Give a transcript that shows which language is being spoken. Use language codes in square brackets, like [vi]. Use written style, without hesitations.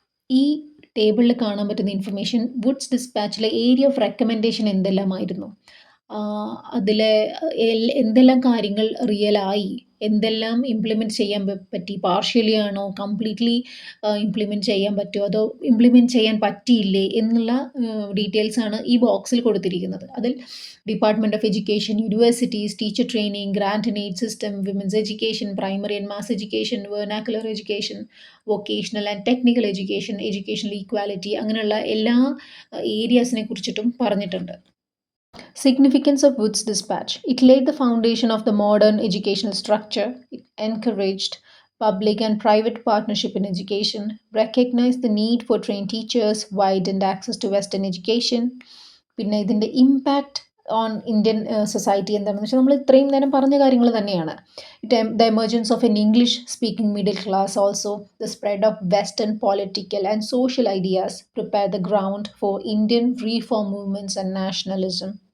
[ml] ഈ ടേബിളിൽ കാണാൻ പറ്റുന്ന information, Woods ഡിസ്പാച്ചിലെ area of recommendation എന്തെല്ലാമായിരുന്നു, അതിലെ എന്തെല്ലാം കാര്യങ്ങൾ റിയലായി, എന്തെല്ലാം ഇംപ്ലിമെൻറ്റ് ചെയ്യാൻ പറ്റി, പാർഷ്യലി ആണോ കംപ്ലീറ്റ്ലി ഇംപ്ലിമെൻറ്റ് ചെയ്യാൻ പറ്റുമോ, അതോ ഇംപ്ലിമെൻറ്റ് ചെയ്യാൻ പറ്റിയില്ലേ എന്നുള്ള ഡീറ്റെയിൽസാണ് ഈ ബോക്സിൽ കൊടുത്തിരിക്കുന്നത്. അതിൽ department of education, universities, teacher training, grand and aid system, women's education, primary and mass education, വെർനാക്കുലർ education, vocational and technical education, educational equality, അങ്ങനെയുള്ള എല്ലാ ഏരിയാസിനെ കുറിച്ചിട്ടും പറഞ്ഞിട്ടുണ്ട്. [en] Significance of Wood's dispatch. It laid the foundation of the modern educational structure. It encouraged public and private partnership in education, recognized the need for trained teachers, widened access to Western education. [ml] പിന്നെ ഇതിൻ്റെ [en] impact on Indian society [ml] എന്താണെന്ന് വെച്ചാൽ, നമ്മൾ ഇത്രയും നേരം പറഞ്ഞ കാര്യങ്ങൾ തന്നെയാണ്. [en] The emergence of an English speaking middle class, also the spread of western political and social ideas prepare the ground for Indian reform movements and nationalism.